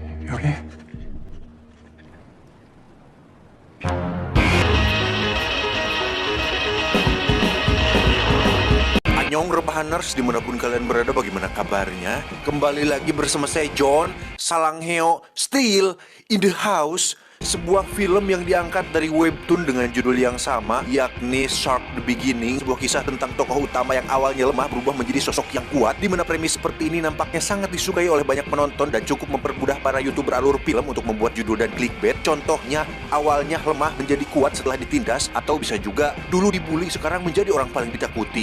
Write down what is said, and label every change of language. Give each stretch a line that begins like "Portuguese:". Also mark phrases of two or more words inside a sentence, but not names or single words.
Korean: 여기?
Indonesian: Annyeong Rebahaners, dimanapun kalian berada, bagaimana kabarnya? Kembali lagi bersama saya John Salangheo,
English: still in the house.
Indonesian: Sebuah film yang diangkat dari webtoon dengan judul yang sama, yakni Shark the Beginning. Sebuah kisah tentang tokoh utama yang awalnya lemah berubah menjadi sosok yang kuat, di mana premis seperti ini nampaknya sangat disukai oleh banyak penonton dan cukup mempermudah para youtuber alur film untuk membuat judul dan clickbait. Contohnya, awalnya lemah menjadi kuat setelah ditindas, atau bisa juga dulu dibully sekarang menjadi orang paling ditakuti.